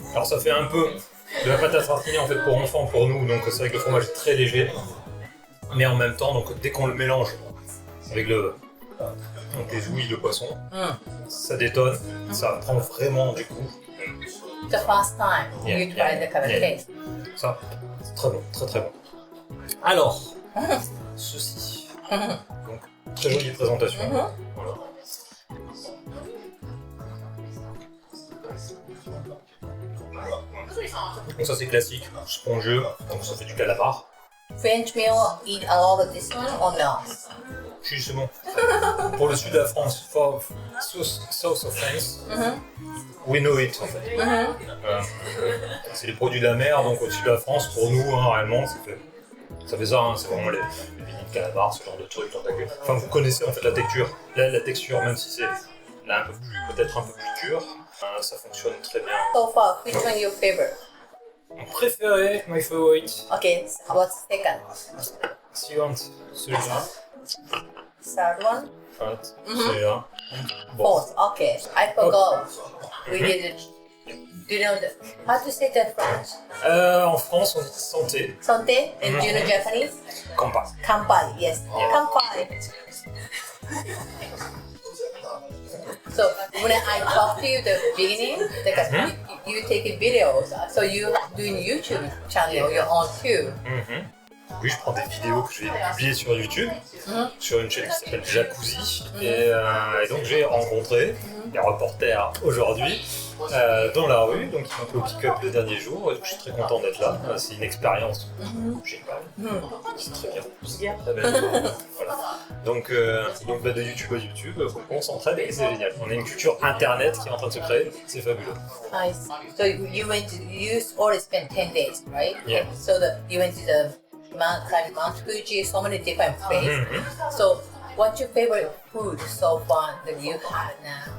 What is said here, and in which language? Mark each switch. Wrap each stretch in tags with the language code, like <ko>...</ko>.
<fr>Alors ça fait un peu de la pâte à tartiner en fait pour enfants, pour nous, donc c'est vrai que le fromage est très léger. Mais en même temps, donc dès qu'on le mélange avec donc les ouïes de poisson, ça détonne, ça prend vraiment du goût.</fr> <en>The first time you try the kind of taste.</en> <fr>Ça, c'est très bon, très bon. Alors, ceci. Donc, très jolie présentation. Voilà. Donc ça c'est classique, spongieux, donc ça fait du calamar.</fr> <en>French meal, eat a lot of this one or not?</en> <fr>Si, c'est bon. Pour le sud de la France,</fr> <en>for south of France, we know it</en> <fr>en fait. C'est les produits de la mer, donc au sud de la France, pour nous, hein, réellement, ça fait ça, hein, c'est vraiment les beignets de calamar, ce genre de trucs. Enfin, vous connaissez en fait la texture. Là, la texture, même si c'est là peut-être un peu plus dur, ça fonctionne très bien.</fr> <en>So far, which one your favorite?</en> <fr>Mon préféré,</fr> <en>my favorite. Okay, what's second?</en> <fr>Si</fr> <en>you want</en> <fr>celui-là.</fr> <en>Third one?</en> <fr>Celui-là. Bon.</fr> <en>Fourth, okay. I forgot. We did it. Do you know how to say that French?</en> <fr>En France, on dit santé. Santé?</fr> <en>And do you know Japanese?</en> <ja>Kampai. Kampai, yes.</ja> <en>Yeah.</en> <ja>Kampai.</ja> <en>So when I talked to you at the beginning, like you take videos, so you doing YouTube channel, your own too.</en> <fr>Oui, je prends des vidéos que je vais publier sur YouTube, sur une chaîne qui s'appelle Jacuzzi. Et donc j'ai rencontré des reporters aujourd'hui dans la rue, donc ils m'ont fait au pick-up le dernier jour. Et je suis très content d'être là. C'est une expérience géniale. C'est très bien. Très bien. Voilà. Donc de YouTube à YouTube, on s'entraide et c'est génial. On a une culture internet qui est en train de se créer, c'est fabuleux.</fr> <en>Nice. So you already spent 10 days, right? Yeah. So you went to the Mount Fuji, so many different places. So What's your favorite food so far that you had now?</en>